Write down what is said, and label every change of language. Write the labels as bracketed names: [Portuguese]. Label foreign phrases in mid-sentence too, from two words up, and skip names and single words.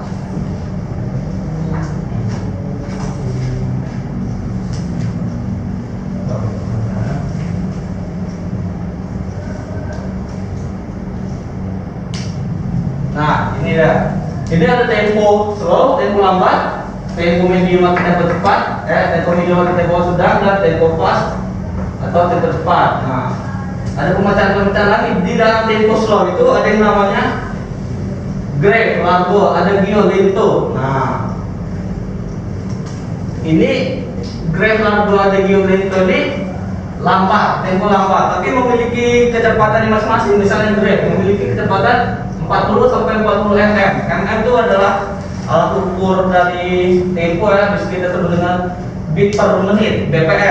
[Indonesian] Nah, ini dia. Ini ada tempo slow, tempo lambat, tempo medium atau tempo cepat, tempo medium atau tempo sedang, dan tempo fast atau tempo cepat. Nah, ada pemecahan-pemecahan lagi di dalam tempo slow itu ada yang namanya [Italian] grave, largo, [Indonesian] ada gio, lento. Nah, ini [Italian] grave, largo, [Indonesian] ada gio, lento ini lambat, tempo lambat, tapi memiliki kecepatan yang masing-masing. Misalnya grave memiliki kecepatan 40 sampai 40 mm. Mm itu adalah alat ukur dari tempo ya, bisa kita sebut dengan beat per menit, BPM.